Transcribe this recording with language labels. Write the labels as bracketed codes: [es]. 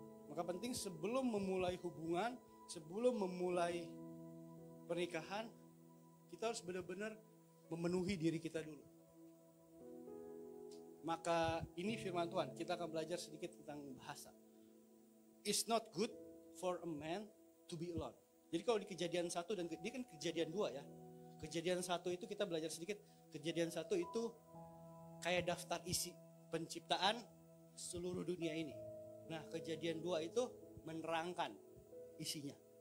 [id] Maka penting sebelum memulai hubungan, sebelum memulai pernikahan, kita harus benar-benar memenuhi diri kita dulu. Maka ini firman Tuhan, kita akan belajar sedikit tentang bahasa. [en] It's not good for a man to be alone. [id] Jadi kalau di Kejadian 1 dan ini kan Kejadian 2 ya. Kejadian 1 itu kita belajar sedikit. Kejadian 1 itu kayak daftar isi penciptaan seluruh dunia ini. Nah, Kejadian 2 itu menerangkan isinya.